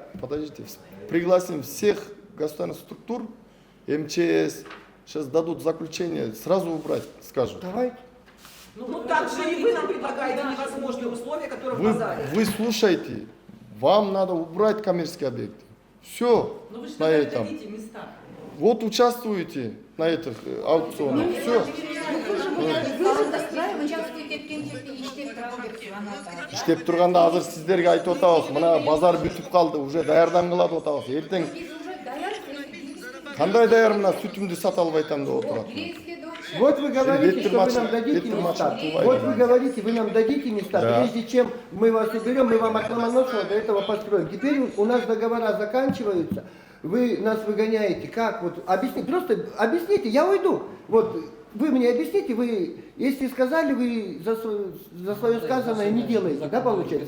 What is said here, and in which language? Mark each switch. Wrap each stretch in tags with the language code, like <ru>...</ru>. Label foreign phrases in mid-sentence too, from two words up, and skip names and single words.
<ru>подождите, пригласим всех государственных структур, МЧС, сейчас дадут заключение, сразу убрать, скажут. Давайте. Ну так же и вы нам предлагаете невозможные условия, которые в базаре. Вы слушайте, вам надо убрать коммерческие объекты. Все Но вы же на этом. дадите места. Вот участвуете на этих аукционах. Все.</ru> <ky>Иштеп турганда азыр сиздерге айтып атабыз, мына базар бүтүп калды, уже даярдан кылат атабыз. Эртең кандай даяр, мына сүтүмдү сата албай атам деп отурат.</ky> <ru>Вот вы говорите, что вы нам Ветер дадите мача, места. тувай. Вот вы говорите, вы нам дадите места. Да. Прежде чем мы вас уберем, мы вам от Ломоносова до этого построим. Теперь у нас договора заканчиваются. Вы нас выгоняете. Как? Вот объясните. Просто объясните, я уйду. Вот вы мне объясните, вы, если сказали, вы за свое сказанное не делаете, да, получается?</ru>